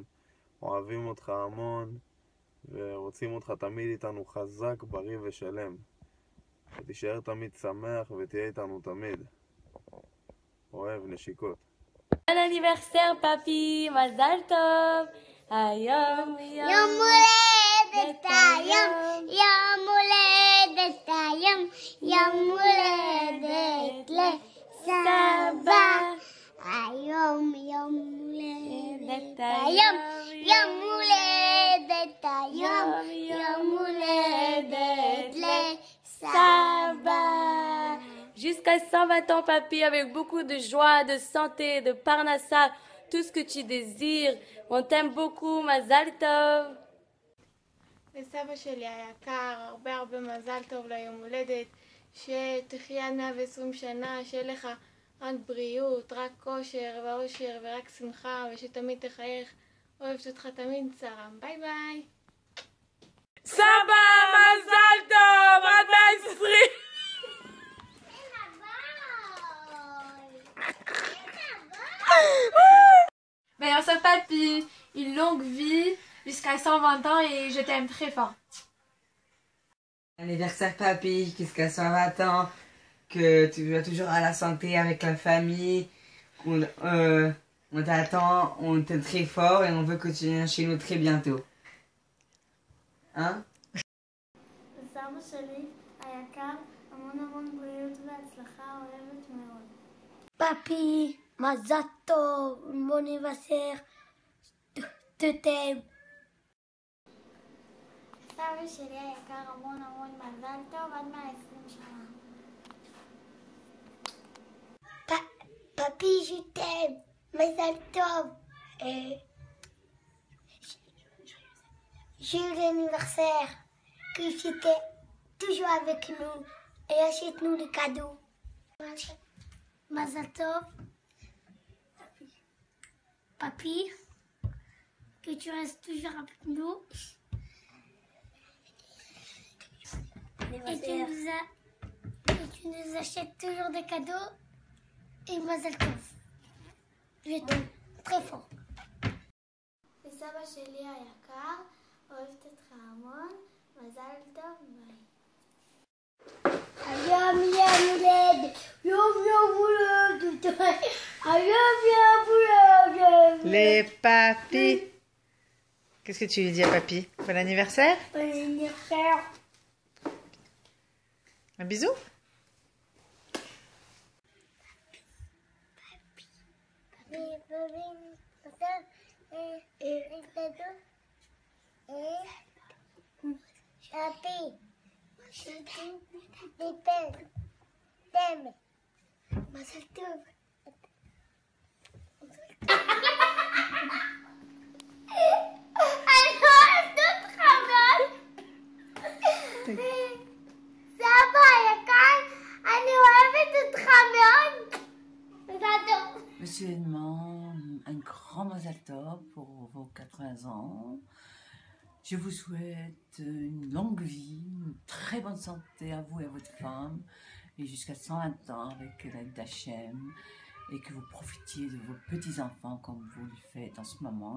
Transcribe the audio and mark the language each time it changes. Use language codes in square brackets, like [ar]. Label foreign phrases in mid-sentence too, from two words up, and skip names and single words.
[he] אוהבים אותך המון ורוצים אותך תמיד איתנו חזק, בריא ושלם. ותישאר תמיד שמח ותהיה איתנו תמיד. אוהב, נשיקות. [fr] Bon anniversaire papy, [he] מזל טוב. היום יום הולדת היום, יום הולדת היום, יום הולדת לסבא. היום יום הולדת היום, יום הולדת היום, יום הולדת לסבא. [fr] Jusqu'à 120 ans papy, avec beaucoup de joie, de santé, de parnassa, tout ce que tu désires. On t'aime beaucoup, [he] מזל טוב. לסבא שלי היקר, הרבה מזל טוב ליום הולדת, שתחיה 120 שנה, שיהיה לך רק בריאות, רק כושר ואושר ורק שמחה, ושתמיד תחייך. אוהבת אותך תמיד, שרה. [en] bye bye. [he] סבא, מזל טוב, עד 120. [fr] Anniversaire papy, une longue vie jusqu'à 120 ans et je t'aime très fort. Anniversaire papy, jusqu'à 120 ans, que tu vas toujours à la santé avec la famille, on t'attend, on t'aime très fort et on veut que tu viennes chez nous très bientôt. Hein? [he] סבא שלי היקר, המון המון בריאות והצלחה, אוהבת מאוד. פאפי, מזל טוב, [fr] bon anniversaire, te t'aime. [he] סבא שלי היקר, המון המון מזל טוב, עד 120 שנה. פאפי, [fr] je t'aime, [he] מזל טוב. [fr] Joyeux anniversaire, que tu étais toujours avec nous et achète-nous des cadeaux. [he] מזל טוב, [fr] papy, que tu restes toujours avec nous et tu nous achètes toujours des cadeaux et [he] מזל טוב. [fr] Je t'aime très fort. [he] וסבא שלי היקר, אוהבת אותך המון, מזל טוב, ביי. היום יום הולדת, יום הולדת, היום יום הולדת. [fr] Les papis. Qu'est-ce que tu lui dis à papy? Bon anniversaire? Bon anniversaire. Un bisou? Chapi, des pelles, t'aimes, [he] מזל טוב. סבא היקר, אני אוהבת אותך מאוד. מזל טוב. [fr] Monsieur Edmond, un grand [he] מזל טוב [fr] pour vos 80 ans. Je vous souhaite une longue vie, une très bonne santé à vous et à votre femme, et jusqu'à 120 ans avec l'aide d'Hachem, et que vous profitiez de vos petits-enfants comme vous le faites en ce moment.